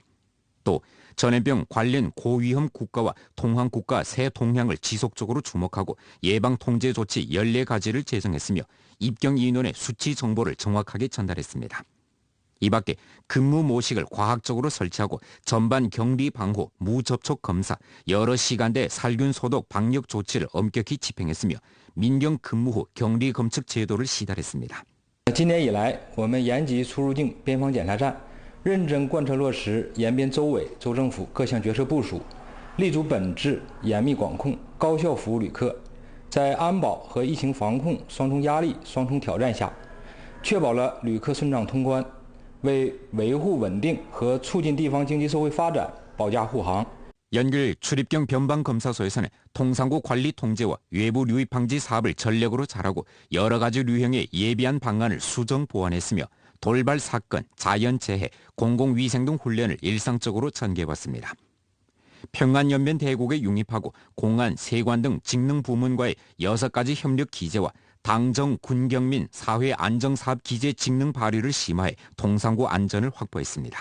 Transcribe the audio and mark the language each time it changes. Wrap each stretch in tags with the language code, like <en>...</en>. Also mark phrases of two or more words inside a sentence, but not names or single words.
<ko>또 전염병 관련 고위험 국가와 통항 국가 세 동향을 지속적으로 주목하고 예방 통제 조치 14가지를 제정했으며 입경 인원의 수치 정보를 정확하게 전달했습니다. 이 밖에 근무 모식을 과학적으로 설치하고 전반 격리 방호, 무접촉 검사, 여러 시간대 살균 소독 방역 조치를 엄격히 집행했으며 민경 근무 후 격리 검측 제도를 시달했습니다.</ko> <zh>今年以来，我们延吉出入境边防检查站认真贯彻落实延边州委、州政府各项决策部署，立足本质，严密管控，高效服务旅客。在安保和疫情防控双重压力、双重挑战下，确保了旅客顺畅通关，为维护稳定和促进地方经济社会发展保驾护航。</zh> <ko>연길 출입경 변방검사소에서는 통상구 관리 통제와 외부 유입 방지 사업을 전력으로 잘하고 여러 가지 유형의 예비한 방안을 수정 보완했으며 돌발 사건, 자연재해, 공공위생 등 훈련을 일상적으로 전개해왔습니다. 평안연변 대국에 융입하고 공안, 세관 등 직능 부문과의 6가지 협력 기재와 당정, 군경민, 사회 안정사업 기재 직능 발휘를 심화해 통상구 안전을 확보했습니다.</ko>